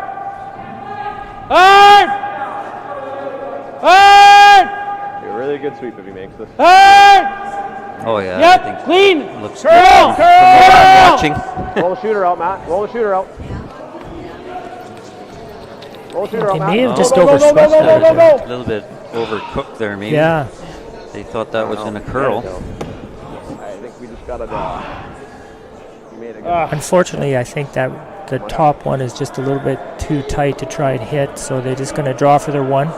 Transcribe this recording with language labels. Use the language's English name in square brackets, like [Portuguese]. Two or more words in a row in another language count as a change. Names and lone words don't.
[English] Hard. Hard. A really good sweep if he makes this. Hard. Oh yeah. Yep. I think Clean. Looks Curl. good. From what I'm watching. Roll the shooter out, Matt. Roll the shooter out. Roll the shooter out, They Matt. may have just Go, go, go, overswept go, go, that. go, go. A little bit overcooked there, maybe. Yeah. They thought that was in a curl. I think we just got to Unfortunately, I think that the top one is just a little bit too tight to try and hit, so they're just going to draw for their 1.